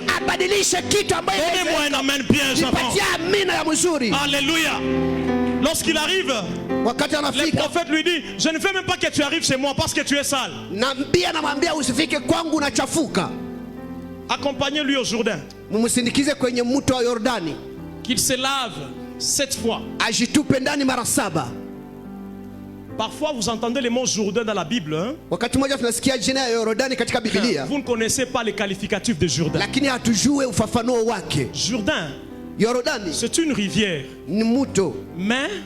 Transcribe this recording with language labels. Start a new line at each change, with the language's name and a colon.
Swahili: abadilishe kitu ambayo
French: Donnez-moi un amen bien, j'avance.
Swahili: nipatie amina ya mzuri.
French: Alléluia. Lorsqu'il arrive,
Swahili: Wakati
French: le
Swahili: anafika
French: prophète lui dit, je ne veux même pas que tu arrives chez moi parce que tu es sale.
Swahili: namwambia usifike kwangu unachafuka.
French: Accompagnez-lui au Jourdain,
Swahili: Mumsindikize kwenye mto wa Yordani,
French: qu'il se lave 7 fois.
Swahili: ajitupe ndani mara 7.
French: Parfois vous entendez le mot Jourdain dans la Bible, hein?
Swahili: Wakati mmoja tunasikia jina ya Yordani katika Biblia,
French: Vous ne connaissez pas les qualificatifs de Jourdain.
Swahili: lakini hatujue ufafanuo wake.
French: Jourdain,
Swahili: Yordani
French: c'est une rivière,
Swahili: ni mto,
French: mais